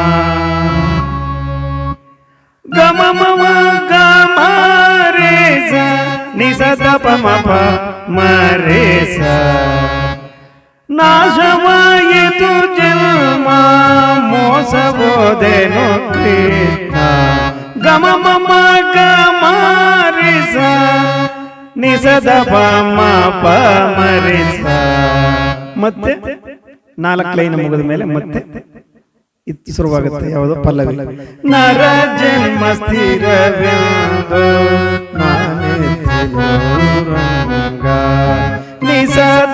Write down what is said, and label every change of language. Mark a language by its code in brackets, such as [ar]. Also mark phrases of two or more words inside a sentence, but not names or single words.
[kn] ಗಮ ಮಮ ಗಮ ರೇ ಸ ನಿ ಸ ದ ಪ ಮ ಪ ಮ ರೇ ಸ. ನಾಶವಾಯಿತು ಜನ್ಮ ಮೋಸವೋದೇನೋ ಕೃಷ್ಣ. ಗಮ ಮಮ ಗಮ ರೇ ಸ ನಿ ಸ ದ ಪ ಮ ಪ ಮ ರೇ ಸ. ಮತ್ತೆ 4 ಲೈನ್ ಮುಗಿದ ಮೇಲೆ ಮತ್ತೆ ಶುರುವಾಗುತ್ತೆ. ಯಾವುದು ಪಲ್ಲವಿ. ನರ ಜನ್ಮ ಸ್ಥಿರವೆಂದು ನಾನೆಂದೆನೋ ರಂಗ. ನಿ ಸ